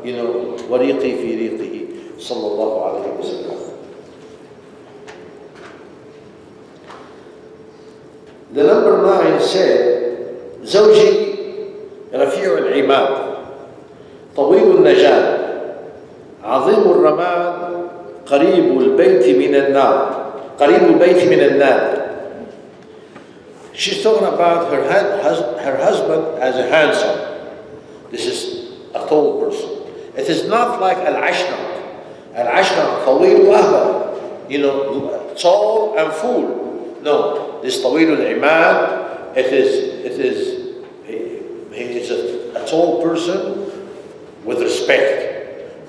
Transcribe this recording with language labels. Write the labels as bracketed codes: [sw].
[ar] وَرِيقِي فِي رِيقِهِ sallallahu alayhi wa sallam. [en] The number 9 said, زوجي رفيع العماد طويل النجاد عظيم الرماد قريب البيت من النار قريب البيت من النار. She's talking about her husband as a handsome. This is a tall person. It is not like al-ashnaq. Al-ashnaq طويل وأهبل, tall and full. No, this طويل العماد, he is a tall person with respect.